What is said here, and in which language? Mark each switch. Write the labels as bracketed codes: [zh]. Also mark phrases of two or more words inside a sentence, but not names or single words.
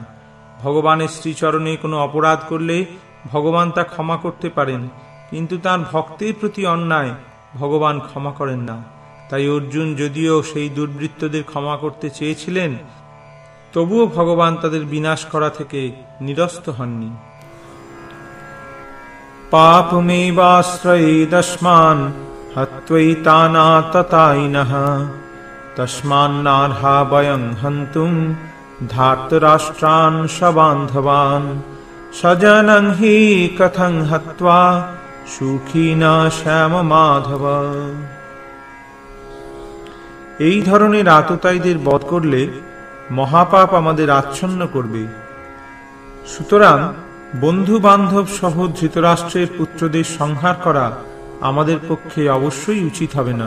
[bn] ভগবানের শ্রীচরণে কোনো অপরাধ করলে ভগবান তা ক্ষমা করতে পারেন, কিন্তু তার ভক্তের প্রতি অন্যায় ভগবান ক্ষমা করেন না। তাই অর্জুন যদিও সেই দুর্বৃত্তদের ক্ষমা করতে চেয়েছিলেন, তবুও ভগবান তাদের বিনাশ করা থেকে নিরস্ত হননি। [sa] পাপমেবাশ্রয়েদস্মান হত্বৈতানাততায়িনঃ তস্মান্নার্হা বয়ং হন্তুম ধার্তরাষ্ট্রান সবান্ধবান স্বজনং হি কথং হত্বা সুখীনা শ্যাম মাধব। [bn] এই ধরনের আততায়ীদের বধ করলে মহাপাপ আমাদের আচ্ছন্ন করবে। সুতরাং বন্ধু বান্ধব সহ ধৃতরাষ্ট্রের পুত্রদের সংহার করা আমাদের পক্ষে অবশ্যই উচিত হবে না।